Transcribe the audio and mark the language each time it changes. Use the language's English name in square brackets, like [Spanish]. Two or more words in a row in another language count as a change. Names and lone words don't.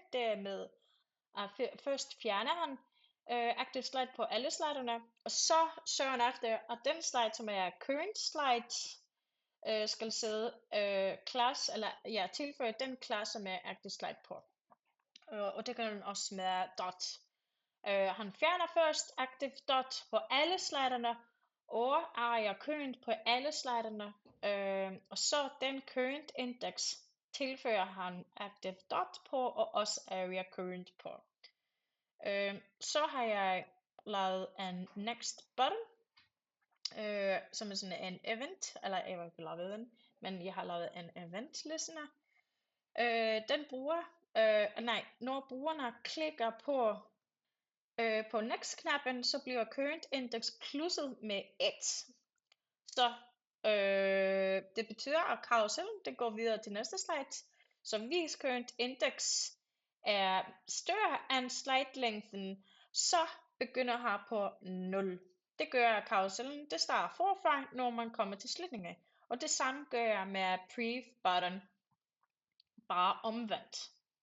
[Danish] Det er med at først fjerner han [English] active slide [Danish] på alle sliderne, og så søger han efter, at den slide, som er [English] current slide, [Danish] skal sidde class, eller tilføje den class, som er [English] active slide [Danish] på. Og det gør han også med dot. Han fjerner først [English] active dot [Danish] på alle sliderne, og ARIA current på alle sliderne, og så den [English] current index [Danish] tilføjer han [English] active dot [Danish] på, og også [English] ARIA current [Danish] på. Så har jeg lavet en [English] next button, [Danish] som er sådan en event, eller jeg har ikke lavet den, men jeg har lavet en [English] event listener. [Danish] Den bruger, når brugerne klikker på next-knappen, så bliver [English] current index [Danish] plusset med 1. Så det betyder, at karusellen det går videre til næste slide. Så hvis [English] current index [Danish] er større end slide-længden, så begynder her på 0. Det gør, at karusellen det starter forfra, når man kommer til slutningen. Og det samme gør jeg med [English] brief button, [Danish] bare omvendt.